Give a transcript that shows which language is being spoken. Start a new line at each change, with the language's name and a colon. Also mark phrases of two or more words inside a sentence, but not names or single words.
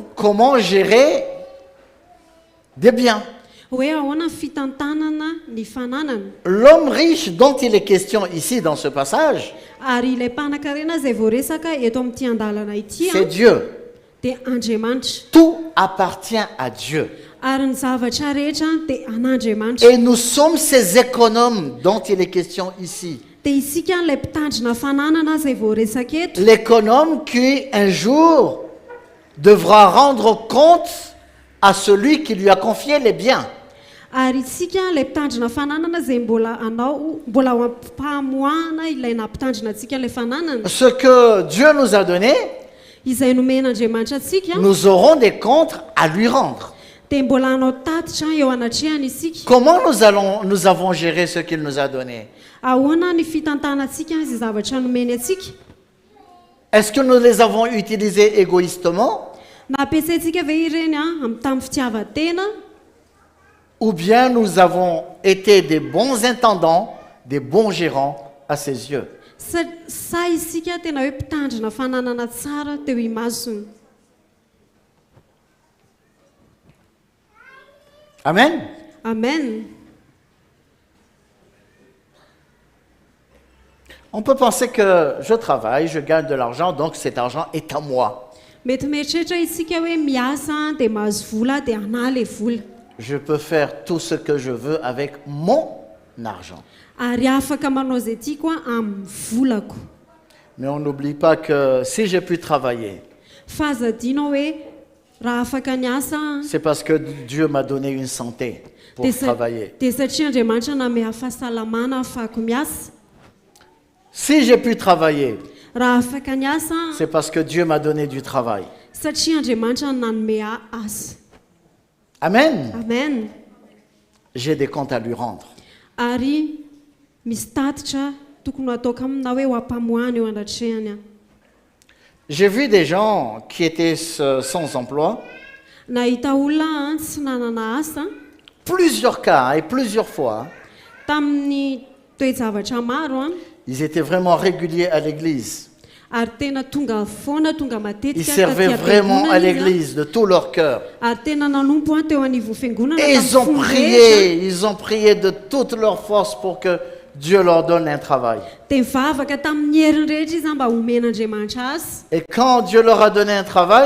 French: Comment gérer des biens.
Malagasy: Hoe ahoana ny fitantanana ny fananana.
French: L'homme riche dont il est question ici dans ce passage,
Malagasy: Ary ilay mpanan-karena izay voaresaka eto amin'ity andalana ity
French: c'est Dieu.
Malagasy: dia Andriamanitra.
French: Tout appartient à Dieu.
Malagasy: Ary ny zavatra rehetra dia an'Andriamanitra.
French: Et nous sommes ces économes dont il est question ici.
Malagasy: Dia isika ilay mpitandrina fananana izay voaresaka eto.
French: L'économe qui un jour devra rendre compte à celui qui lui a confié les biens.
Malagasy: Ary isika ilay mpitandrina fananana izay mbola ao am-pamoahana ilay nampitandrina antsika ilay fananana.
French: Ce que Dieu nous a donné,
Malagasy: Izay nomen'Andriamanitra antsika
French: nous aurons des comptes à lui rendre.
Malagasy: dia mbola hanao tatitra eo anatrehany isika.
French: Comment nous avons géré ce qu'il nous a donné?
Malagasy: Ahoana ny fitantanantsika izay zavatra nomeny antsika?
French: Est-ce que nous les avons utilisés égoïstement?
Malagasy: Nampiasaintsika ve ireny amin'ny tamin'ny fitiavan-tena?
French: Ou bien nous avons été des bons intendants, des bons gérants à ses yeux?
Malagasy: Sa isika tena hoe mpitandrina fananana tsara teo imasony.
French: Amen.
Malagasy: Amen.
French: On peut penser que je travaille, je gagne de l'argent, donc cet argent est à moi.
Malagasy: Mety mieritreritra isika hoe miasa dia mahazo vola dia anahy ilay vola.
French: Je peux faire tout ce que je veux avec mon argent.
Malagasy: Ary afaka manao izay tiako amin'ny volako.
French: Mais on n'oublie pas que si j'ai pu travailler,
Malagasy: Fa azadinao hoe raha afaka niasa
French: c'est parce que Dieu m'a donné une santé pour travailler.
Malagasy: dia satria Andriamanitra namea fahasalamana ahafahako miasa.
French: Si j'ai pu travailler,
Malagasy: Raha afaka niasa
French: c'est parce que Dieu m'a donné du travail.
Malagasy: satria Andriamanitra nanome asa.
French: Amen.
Malagasy: Amen.
French: J'ai des comptes à lui rendre.
Malagasy: Ary misy tatitra tokony ataoko amina hoe ho ampamoahana eo andatrehany.
French: J'ai vu des gens qui étaient sans emploi,
Malagasy: Nahita olona tsy nanana asa
French: plusieurs cas et plusieurs fois.
Malagasy: tamin'ny toe-javatra maro
French: Ils étaient vraiment réguliers à l'église.
Malagasy: ary tena tonga foana tonga
French: Ils
Malagasy: matetika
French: servaient vraiment à l'église de tout leur cœur.
Malagasy: ary tena nanompo teo anivon'ny fiangonana
French: Et
Malagasy: tamin'ny
French: ils ont prié de toute leur force pour que Dieu leur donne un travail.
Malagasy: dia mivavaka tamin'ny heriny rehetra izy mba homen'Andriamanitra asa.
French: Et quand Dieu leur a donné un travail,